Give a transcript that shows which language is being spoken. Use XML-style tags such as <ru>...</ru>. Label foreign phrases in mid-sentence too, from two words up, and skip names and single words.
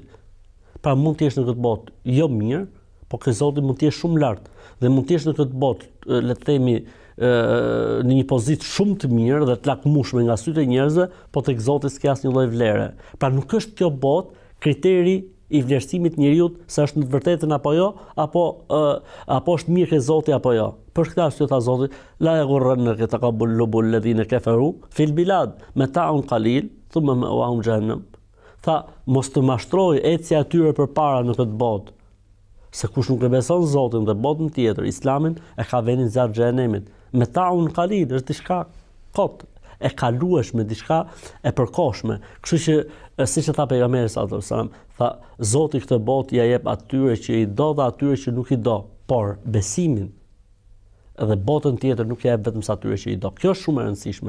<sq>Pra mund të jesh në këtë botë jo mirë, po ke Zoti mund të jesh shumë lart dhe mund të jesh në këtë botë, le të themi, në një pozitë shumë të mirë dhe të lakmueshme nga sytë e njerëzve, po tek Zoti s'ka asnjë lloj vlere. Pra nuk është kjo botë kriteri i vlerësimit të njeriu se është në të vërtetën apo jo, apo është mirë ke Zoti apo jo. Për këtë arsye tha Zoti,</sq> <ar>لا يغرنك تقلب الذين كفروا في البلاد متاع قليل ثم مأواهم جهنم.</ar> <sq>Tha, mos të mashtroj ecja atyre përpara në këtë botë, se kush nuk e beson Zotin dhe botën tjetër, Islamin, e ka vendin zjarr xhenemit. Me</sq> <ar>متاع قليل</ar> <sq>është diçka kot, e kalueshme, diçka e përkohshme. Kështu që siç e tha pejgamberi</sq> <ar>صلى الله عليه وسلم,</ar> <sq>tha Zoti këtë botë ja jep atyre që i do dhe atyre që nuk i do, por besimin dhe botën tjetër nuk ja jep vetëm sa atyre që i do. Kjo është shumë e rëndësishme.</sq>